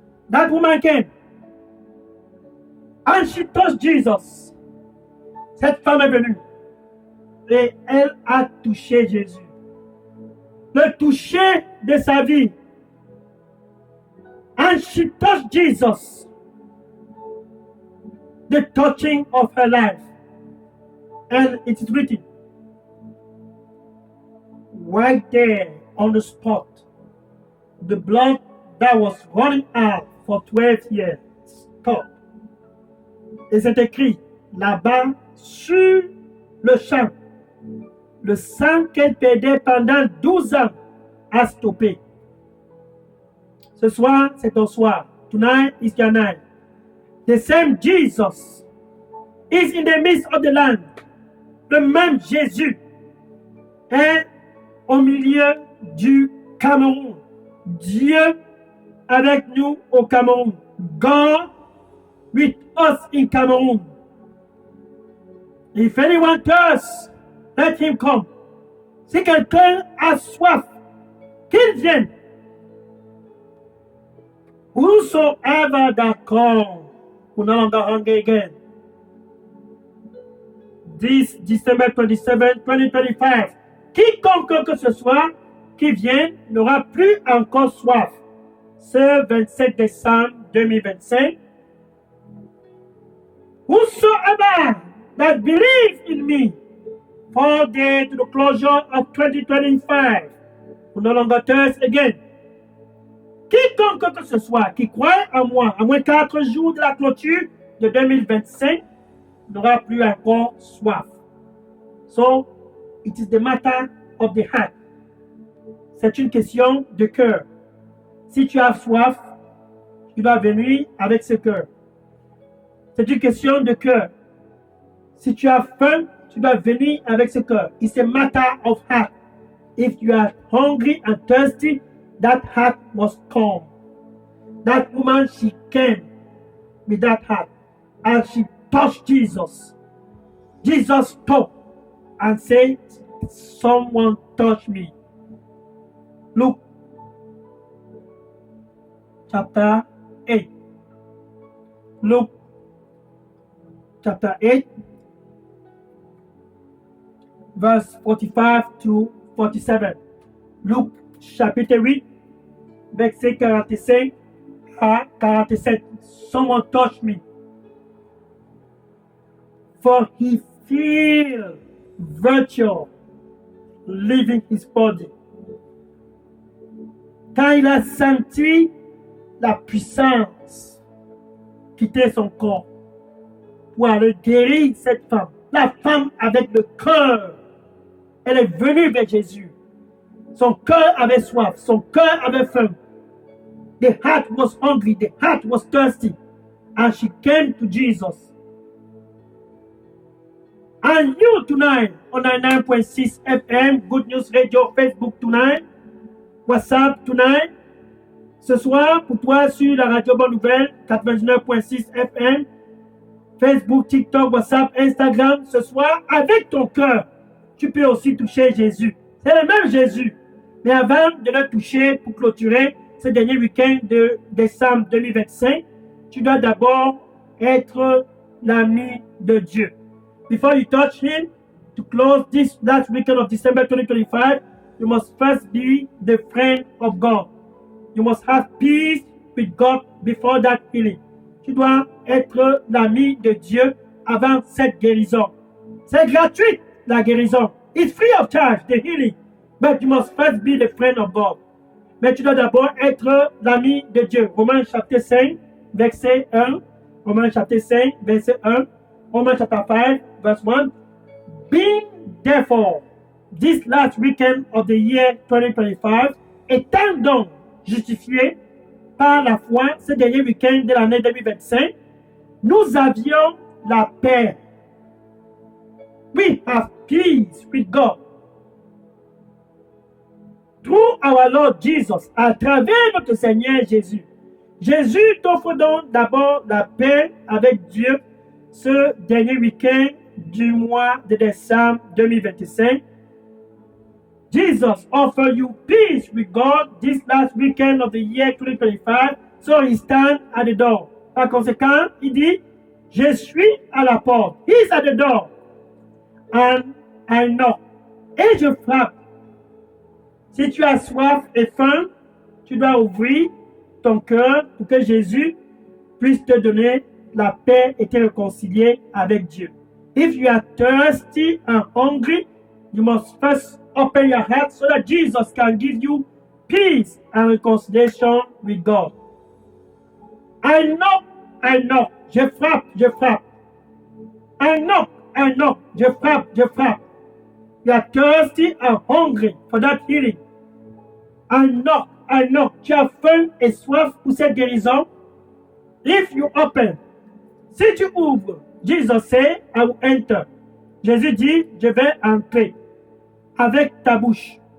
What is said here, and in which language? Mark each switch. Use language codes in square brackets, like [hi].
[en] That woman came and she touched Jesus. [fr] Cette femme est venue et elle a touché Jésus. Le toucher de sa vie. [en] And she touched Jesus. The touching of her life. And it is written right there on the spot. The blood that was running out for 12 years stopped. [fr] Et c'est écrit là-bas sur le champ. Le sang qu'elle perdait pendant 12 ans a stoppé. Ce soir, c'est ton soir. [en] Tonight is your night. The same Jesus is in the midst of the land. [fr] Le même Jésus est au milieu du Cameroun. Dieu avec nous au Cameroun. [en] God with us in Cameroon. If anyone thirsts, let him come. [fr] Si quelqu'un a soif, qu'il vienne. [en] Whosoever that come will no longer hunger again. This December 27, 2025, [fr] quiconque que ce soit qui vient n'aura plus encore soif. Ce 27 décembre 2025, [en] whosoever that believes in me, 4 days to the closure of 2025, will no longer thirst again. [fr] Quiconque que ce soit qui croit en moi, à moins 4 jours de la clôture de 2025, n'aura plus encore soif. [en] So, it is the matter of the heart. [fr] C'est une question de cœur. Si tu as soif, tu vas venir avec ce cœur. C'est une question de cœur. Si tu as faim, tu vas venir avec ce cœur. [en] It's a matter of heart. If you are hungry and thirsty, that heart must come. That woman, she came with that heart. And she touched Jesus. Jesus stopped and said, someone touched me. Luke chapter 8. Luke chapter 8, verse 45 to 47. [fr] Luc chapitre 8, verset 45 à 47. [en] Someone touch me. For he feel virtue leaving his body. [fr] Quand il a senti la puissance quitter son corps pour aller guérir cette femme. La femme avec le cœur, elle est venue vers Jésus. Son cœur avait soif, son cœur avait faim. [en] The heart was hungry, the heart was thirsty. And she came to Jesus. And you tonight on 99.6 FM, Good News Radio, Facebook tonight, WhatsApp tonight. [fr] Ce soir, pour toi sur la radio Bonne Nouvelle, 99.6 FM, Facebook, TikTok, WhatsApp, Instagram, ce soir, avec ton cœur, tu peux aussi toucher Jésus. C'est le même Jésus. Mais avant de le toucher pour clôturer ce dernier week-end de décembre 2025, tu dois d'abord être l'ami de Dieu. [en] Before you touch him, to close this last weekend of December 2025, you must first be the friend of God. You must have peace with God before that healing. [fr] Tu dois être l'ami de Dieu avant cette guérison. C'est gratuit, la guérison. [en] It's free of charge, the healing. But you must first be the friend of God. [fr] Mais tu dois d'abord être l'ami de Dieu. Romains chapitre 5, verset 1. Romains chapitre 5, verset 1. Romains chapitre 5, verse 1. [en] Being therefore, this last weekend of the year 2025, [fr] étant donc justifié par la foi ce dernier week-end de l'année 2025, nous avions la paix. [en] We have peace with God. Through our Lord Jesus, [fr] à travers notre Seigneur Jésus. Jésus t'offre donc d'abord la paix avec Dieu ce dernier week-end du mois de décembre 2025. [en] Jesus offers you peace with God this last weekend of the year 2025, so he stands at the door. [fr] Par conséquent, il dit, je suis à la porte. [en] He's at the door. And I knock. [fr] Et je frappe. Si tu as soif et faim, tu dois ouvrir ton cœur pour que Jésus puisse te donner la paix et te réconcilier avec Dieu. [en] If you are thirsty and hungry, you must first open your heart so that Jesus can give you peace and reconciliation with God. I knock, [fr] je frappe, je frappe. I knock, je frappe, je frappe. [en] You are thirsty and hungry for that healing. I knock, [fr] tu as faim et soif pour cette guérison. [en] If you open, [fr] si tu ouvres, [en] Jesus say, I will enter. [fr] Jésus dit, je vais entrer avec ta bouche.